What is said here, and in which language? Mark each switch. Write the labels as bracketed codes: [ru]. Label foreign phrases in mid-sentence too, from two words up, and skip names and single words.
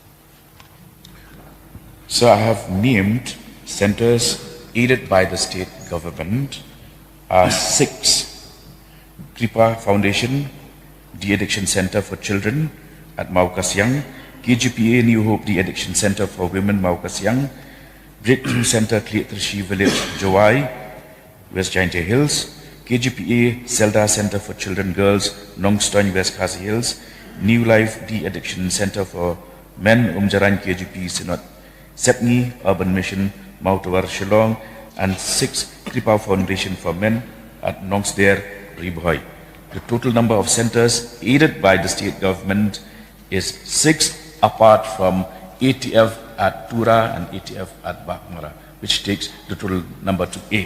[en] So I have named centers aided by the state government are 6. Kripa Foundation, De-Addiction Center for Children at Mau Kasiang, KGPA New Hope De-Addiction Center for Women Mau Kasiang, Breakthrough Center Kliatershi Village, Jowai, West Jaintia Hills, KGPA Zelda Center for Children Girls, Nongstoin, West Khasi Hills, New Life De-Addiction Center for Men, Umjaran KGP Sinot, Sepni Urban Mission, Mau Tawar Shillong, and 6 Kripa Foundation for Men at Nongsder, Ribhoi. The total number of centers aided by the state government is 6, apart from ATF at Tura and ATF at Bakmara, which takes the total number to 8.